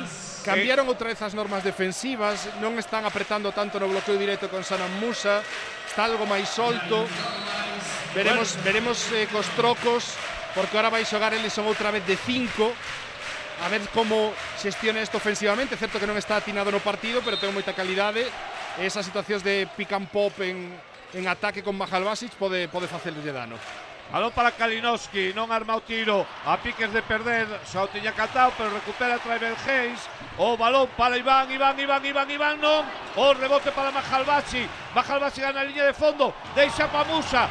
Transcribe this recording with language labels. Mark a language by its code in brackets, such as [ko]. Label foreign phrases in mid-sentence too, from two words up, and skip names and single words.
[gl] Cambiaron outra vez as normas defensivas, non están apretando tanto no bloqueo directo con Sanan Musa, está algo máis solto. Veremos cos trocos, porque ahora vai xogar Ellison outra vez de 5, a ver como xestiona isto ofensivamente. É certo que non está atinado no partido, pero ten moita calidade. Esas situacións de [en] pick and pop [gl] en ataque con Mahalbasi pode facerlle dano. Balón para Kalinowski, non arma o tiro, a piques de perder, xa o tiña catado, pero recupera Traiber Hayes. O balón para Iván, non. O rebote para Mahalbasi. Mahalbasi gana a liña de fondo, deixa para Musa.